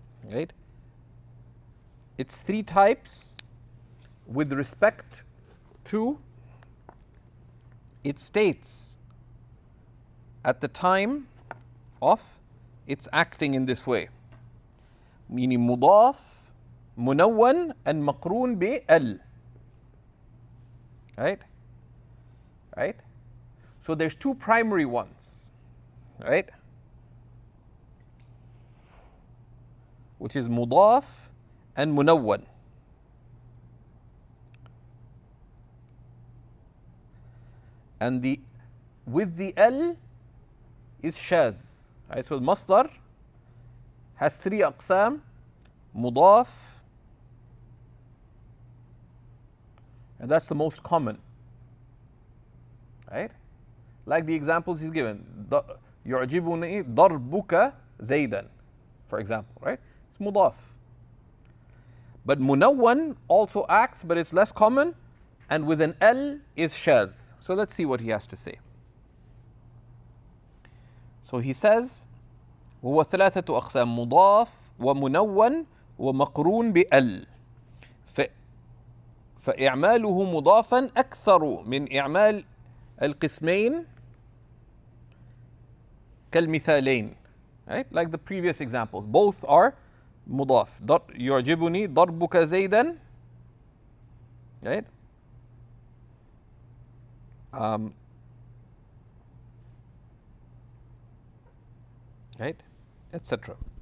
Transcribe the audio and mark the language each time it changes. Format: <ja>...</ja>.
<en>Right? It's three types with respect to its states at the time of its acting in this way.</en> <ar>Meaning مضاف, منون, and مقرون بال.</ar> <en>Right? Right? So there's two primary ones. Right? Which is مضاف and منون. And with the L is shadh. Right? So the masdar has three aqsam: مضاف, and that's the most common. Right? Like the examples he's given.</en> <ar>يعجبني ضربك زيدا,</ar> <en>for example. Right? It's مضاف. But munawwan also acts, but it's less common, and with an L is shadh. So let's see what he has to say. So he says</en> <ar>وهو ثلاثة أقسام مضاف ومنون ومقرون بال فإعماله مضافا أكثر من إعمال القسمين كالمثالين.</ar> <en>Right? Like the previous examples, both are مضاف.</en> <ar>يعجبني ضربك زيدا.</ar> <en>Right? Right? Etc.</en>